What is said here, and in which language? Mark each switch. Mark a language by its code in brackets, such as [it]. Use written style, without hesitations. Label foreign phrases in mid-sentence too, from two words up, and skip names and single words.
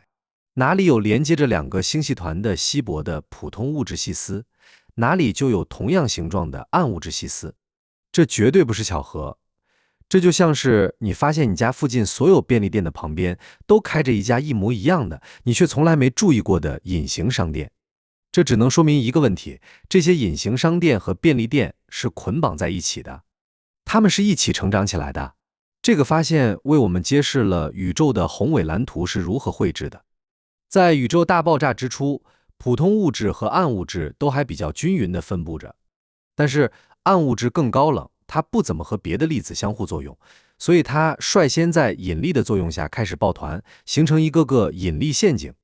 [zh] 哪裡有連接着2個星系团的稀薄的普通物質細絲，哪裡就有同樣形狀的暗物質細絲。這絕對不是巧合，這就像是你發現你家附近所有便利店的旁邊都開着一家一模一樣的，你卻從來沒注意過的隱形商店。這只能說明一個問題，這些隱形商店和便利店是捆綁在一起的，它們是一起成長起來的。這個發現為我們揭示了宇宙的宏偉藍圖是如何繪製的。在宇宙大爆炸之初，普通物質和暗物質都還比較均勻地分布着，但是暗物質更高冷，它不怎麼和別的粒子相互作用，所以它率先在引力的作用下開始抱團，形成一個個引力陷阱。